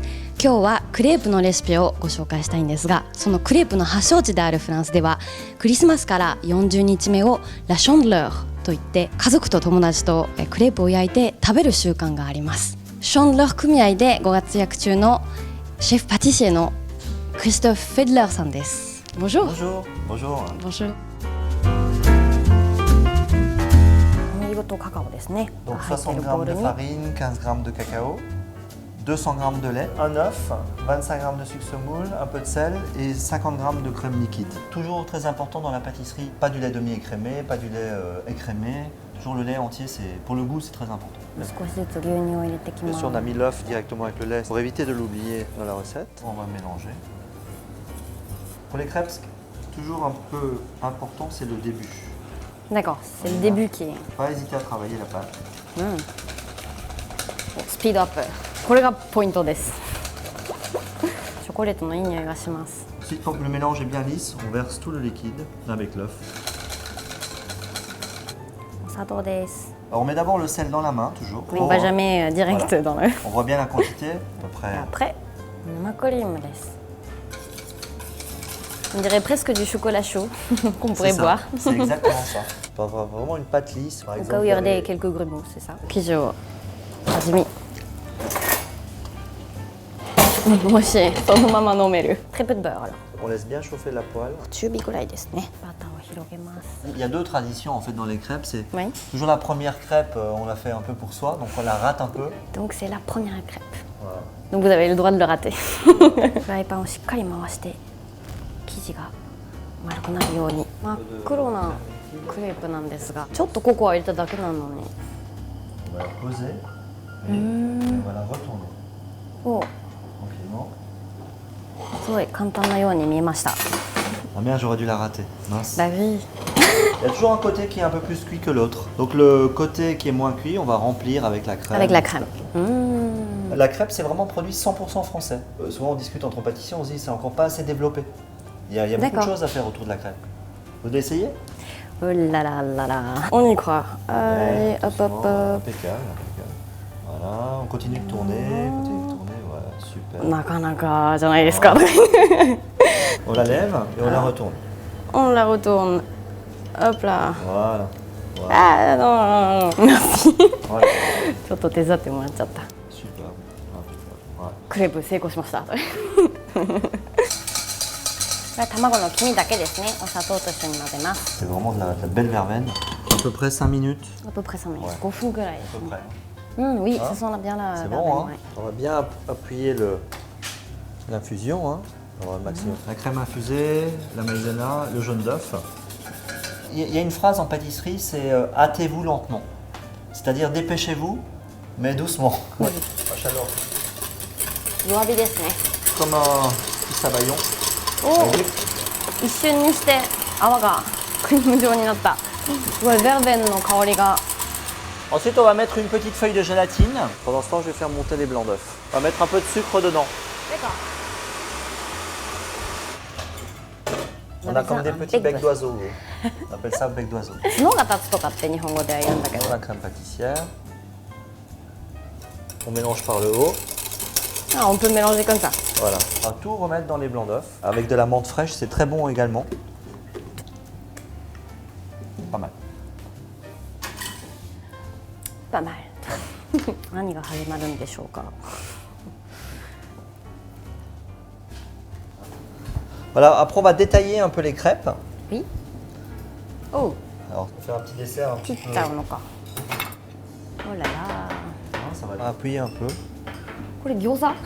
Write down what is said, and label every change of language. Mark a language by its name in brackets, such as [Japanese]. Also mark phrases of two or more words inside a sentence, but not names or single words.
[Japanese] 今日はクレープのレシピをご紹介したいんですが、そのクレープの発祥地であるフランスではクリスマスから40日目をラションドレーといって家族と友達とクレープを焼いて食べる習慣があります。ションドレー組合でご活躍中のシェフパティシエのクリストフ・フェドレーさんです。Bonjour。 [French] Bonjour. Bonjour. Bonjour。 [Japanese] 小麦粉とカカオですね。 [French] Donc [Japanese] 入ってい [French] 60 [Japanese] るボ [French] g [Japanese] ウル [French] de [Japanese] に [French] farine, 15 g de cacao, 200 g de lait, un œuf, 25 g de sucre semoule, un peu de sel et 50 g de crème liquide. Toujours très important dans la pâtisserie, pas du lait demi-écrémé, pas du lait écrémé. Toujours le lait entier, pour le goût, c'est très important. [Japanese] 少しずつ牛乳を入れてきま [French] Bien [Japanese] す。 [French] sûr, on a mis l'œuf directement avec le lait pour éviter de l'oublier dans la recette. On va mélanger. Pour les crêpes, ce qui est toujours un peu important, c'est le début. D'accord, c'est le début qui est Pas hésiter à travailler la pâte. [Japanese] スピードアップ。これがポイントです。チョコレートのいい匂いがします。 [French] Ensuite, quand le mélange est bien lisse, on verse tout le liquide avec l'œuf. [Japanese] お砂糖です。 [French] Alors, on met d'abord le sel dans la main, toujours. On va jamais direct dans le. On voit bien la quantité, à peu près. Après, [Japanese] 生クリームです。 [French] On dirait presque du chocolat chaud qu'on pourrait C'est ça, boire. C'est exactement ça. On va avoir vraiment une pâte lisse, par Au exemple. cas où il y aurait quelques grumeaux, c'est ça. [Japanese] 生地を味見。もしそのまま飲める。 [French] Très peu de beurre alors. On laisse bien chauffer la poêle. [Japanese] 中火ぐらいですね。バターを広げます。 [French] Il y a deux traditions en fait dans les crêpes. C'est Oui. toujours la première crêpe, on la fait un peu pour soi, donc on la rate un peu. Donc c'est la première crêpe. Voilà. Donc vous avez le droit de le rater. [Japanese] フライパンをしっかり回して生地が丸くなるように。真っ黒なクレープなんですが、ちょっとココア入れただけなのに。 [French] On va la poser et on va la retourner [Japanese] お、 [French] tranquillement. [Japanese] すごい簡単なように見えました。 [French] Ah merde, j'aurais dû la rater. Mince. Bah oui. Il y a toujours un côté qui est un peu plus cuit que l'autre. Donc le côté qui est moins cuit, on va remplir avec la crème. Avec la crème. La crêpe, c'est vraiment un produit 100% français. Souvent, on discute entre pâtissiers, on se dit c'est encore pas assez développé. Il y a beaucoup de D'accord. choses à faire autour de la crêpe. Vous voulez essayer? Oh là là là là. On y croit. Allez, hop hop hop. Impeccable, impeccable. Voilà, on continue de tourner, voilà, super. [Japanese] なかなかじゃないですか。 [French] On la lève et on la retourne. On la retourne. Hop là. Voilà. Voilà. Ah non, non, non. Merci. Voilà. [Japanese] ちょっと手伝ってもらっちゃった。 [French] Super. Voilà. [Japanese] クレープ成功しました。これ卵の黄身だけですね。お砂糖と一緒に混ぜます。 [French] C'est vraiment de la belle verveine. À peu près 5 minutes. À peu près 5 minutes. Ouais. [Japanese] 5 分ぐらいで [French] À [Japanese] す [French] peu [Japanese] ね。 [French] près. Oui, Hein? ça sent bien la C'est verveine, bon, hein? ouais. On va bien appuyer l'infusion. Hein? On va avoir le maximum. La crème infusée, la maïzena, le jaune d'œuf. Il y a une phrase en pâtisserie, c'est hâtez-vous lentement. C'est-à-dire dépêchez-vous, mais doucement. Ouais. À chaleur. [Japanese] 弱火ですね。 [French] Comme un petit sabayon. [Japanese] お、一瞬にして泡がクリーム状になった。すごいベルベンの香りが。 [French] Ensuite, on va mettre une petite feuille de gélatine. Pendant ce temps, je vais faire monter les blancs d'œufs. On va mettre un peu de sucre dedans. On a comme des petits becs d'oiseau. On appelle ça bec d'oiseau. [Japanese] 角が立つとかって日本語では言うんだけど。 [French] La crème pâtissière. On mélange par le haut. Ah, on peut mélanger comme ça. Voilà. On va tout remettre dans les blancs d'œufs. Avec de la menthe fraîche, c'est très bon également. Pas mal. Pas mal. [Japanese] 何が始まるんでしょうか。 [French] Voilà, après on va détailler un peu les crêpes. Oui. Oh, Alors, on va faire un petit dessert un petit [Japanese] 切 [French] peu. [Japanese] っちゃうのか。 [French] Oh là là. Ça va appuyer un peu. [Japanese] これ餃子？